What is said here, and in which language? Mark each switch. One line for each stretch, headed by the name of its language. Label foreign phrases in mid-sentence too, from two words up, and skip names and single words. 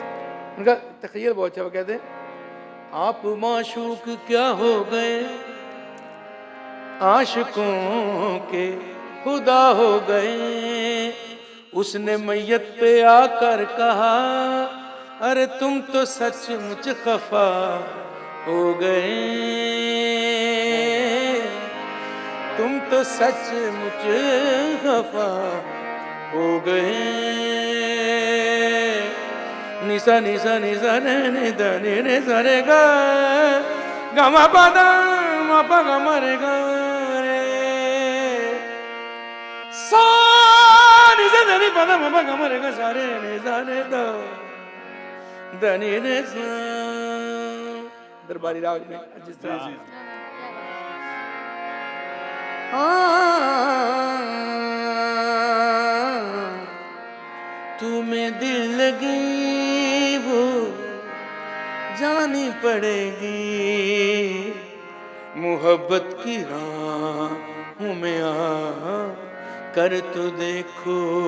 Hindi: उनका तखय्युल बहुत अच्छा वो कहते हैं आप माशूक क्या हो गए आशिकों के खुदा हो गए उसने मैयत पे आकर कहा अरे तुम तो सचमुच खफा हो गए तुम तो सचमुच खफा हो गए निसा निसा निसा ने नि द नि रे सा रे गा गा मा पा दा मा पा गा मा रे गा सा नि सा ध नि प ध म प ग म रे ग सा रे नि सा रे द ध नि रे सा। दरबारी राग में जिस तरह से तुम्हें दिल लगी वो जानी पड़ेगी, मोहब्बत की राहों में आ कर तो देखो।